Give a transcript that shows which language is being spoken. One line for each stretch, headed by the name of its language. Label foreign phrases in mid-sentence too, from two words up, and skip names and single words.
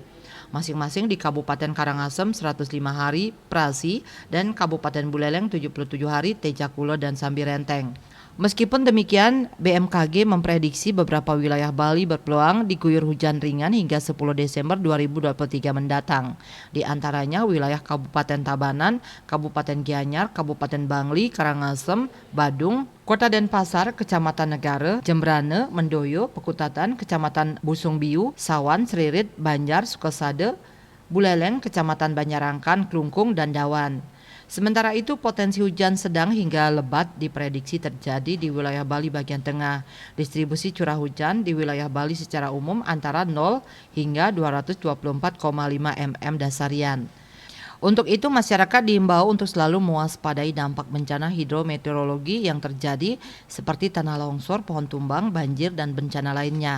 Indonesian: Masing-masing di Kabupaten Karangasem 105 hari Prasi dan Kabupaten Buleleng 77 hari Tejakule dan Samirenteng. Meskipun demikian, BMKG memprediksi beberapa wilayah Bali berpeluang diguyur hujan ringan hingga 10 Desember 2023 mendatang. Di antaranya wilayah Kabupaten Tabanan, Kabupaten Gianyar, Kabupaten Bangli, Karangasem, Badung, Kota Denpasar, Kecamatan Negara, Jembrane, Mendoyo, Pekutatan, Kecamatan Busungbiu, Sawan, Seririt, Banjar, Sukasade, Buleleng, Kecamatan Banjarangkan, Klungkung, dan Dawan. Sementara itu potensi hujan sedang hingga lebat diprediksi terjadi di wilayah Bali bagian tengah. Distribusi curah hujan di wilayah Bali secara umum antara 0 hingga 224,5 mm dasarian. Untuk itu masyarakat diimbau untuk selalu mewaspadai dampak bencana hidrometeorologi yang terjadi seperti tanah longsor, pohon tumbang, banjir, dan bencana lainnya.